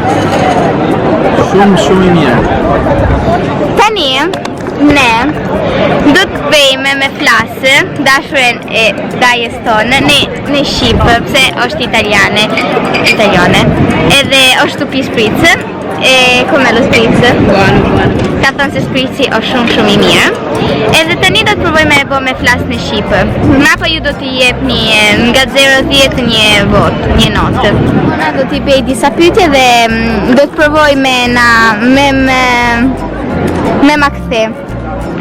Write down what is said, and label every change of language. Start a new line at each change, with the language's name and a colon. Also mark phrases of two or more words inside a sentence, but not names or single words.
Albanian: Shumë i mirë. Tani, ne do të bëjmë me flasë dashuren e Dajes tonë në Shqipë, pse është italiane, edhe është pi spricë.
Italian: Come lo spritz? Buono.
Albanian: Ka thënë se spritzi është shumë i mirë. Edhe tani do të provojmë me bë me flasë në Shqipë. Mrapa ju do t'i jepni nga 0-10 një votë, një notë. Unë do t'i bëj disa pyetje dhe do të provoj me ma kthe.